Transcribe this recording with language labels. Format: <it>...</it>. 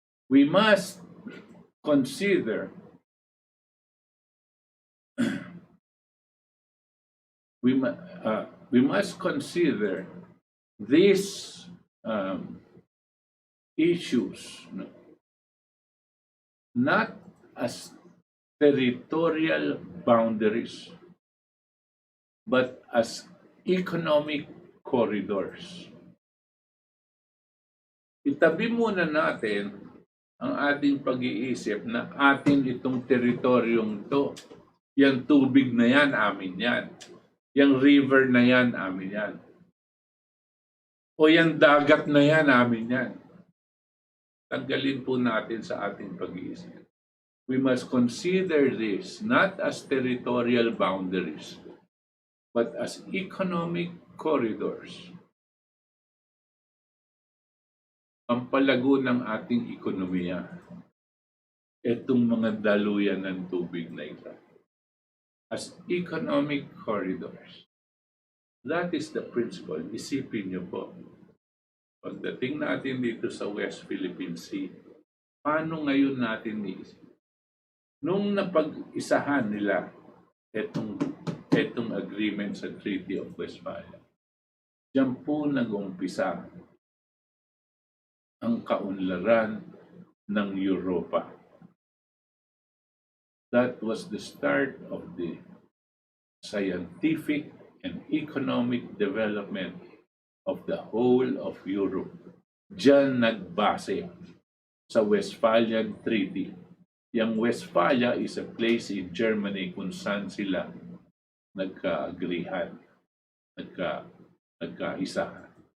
<en>We must consider we must consider these issues not as territorial boundaries, but as economic corridors.</en> <tl>itabi muna natin ang ating pag-iisip na atin itong teritoryong to. Yang tubig na yan, amin yan. Yang river na yan, amin yan. O yung dagat na yan, amin yan. Tanggalin po natin sa ating pag-iisip.</tl> <en>We must consider this not as territorial boundaries, but as economic corridors.</en> <tl>Pampalago ng ating ekonomiya, itong mga daluyan ng tubig na ito.</tl> <en>As economic corridors. That is the principle.</en> <tl>Isipin niyo po. Pagdating natin dito sa West Philippine Sea, paano ngayon natin iisip? Nung napag-isahan nila itong agreement sa Treaty of Westphalia, diyan po nag-umpisa ang kaunlaran ng Europa.</tl> <en>That was the start of the scientific and economic development of the whole of Europe.</en> <tl>Diyan nagbase sa Westphalian Treaty. Yang Westphalia</tl> <en>is a place in Germany</en> <tl>kung saan sila nagka-agreehan, nagka-isahan.</tl>